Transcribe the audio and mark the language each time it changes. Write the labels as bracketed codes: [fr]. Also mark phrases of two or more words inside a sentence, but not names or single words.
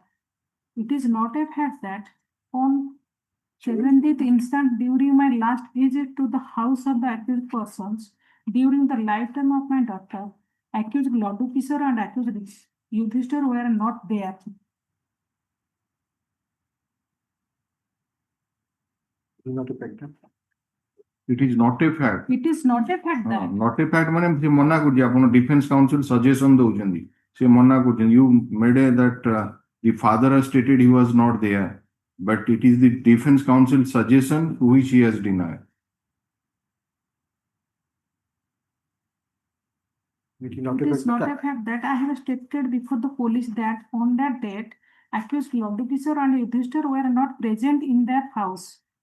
[en] It is not a fact that on 17th instant during my last visit to the house of the accused persons, during the lifetime of my daughter, accused Laddu Kishore and accused Yudhishthir were not there. It is not a fact. It is not a fact that. Not a fact [or] ମାନେ ସେ ମନା କରୁଛି ଆପଣ [en] defense counsel suggestion [or] ଦଉଛନ୍ତି ସେ ମନା କରୁଛନ୍ତି [en] you made a that the father has stated he was not there, but it is the defense counsel suggestion which he has denied. It is not a fact that I have stated before the police that on that date, accused Laddu Kishore and Yudhishthir were not present in their house.